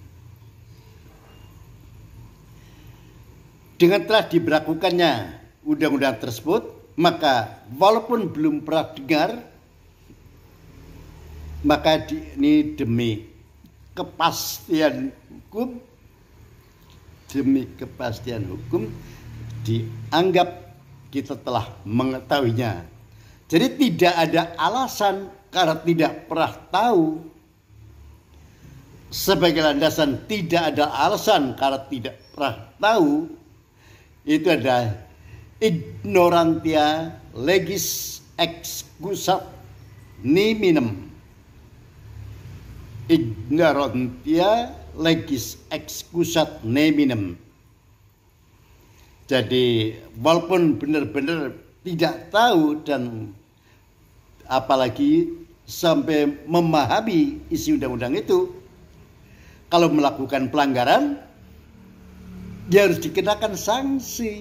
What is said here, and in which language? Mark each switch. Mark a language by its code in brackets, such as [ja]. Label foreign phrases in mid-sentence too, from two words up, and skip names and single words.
[id] Dengan telah diberlakukannya undang-undang tersebut, maka walaupun belum pernah dengar, maka ini demi kepastian hukum, dianggap kita telah mengetahuinya. Jadi tidak ada alasan karena tidak pernah tahu. Sebagai landasan tidak ada alasan karena tidak pernah tahu, itu adalah [la] ignorantia legis excusat neminem. Ignorantia legis excusat neminem. [id] Jadi walaupun benar-benar tidak tahu dan apalagi sampai memahami isi undang-undang itu, kalau melakukan pelanggaran dia harus dikenakan sanksi.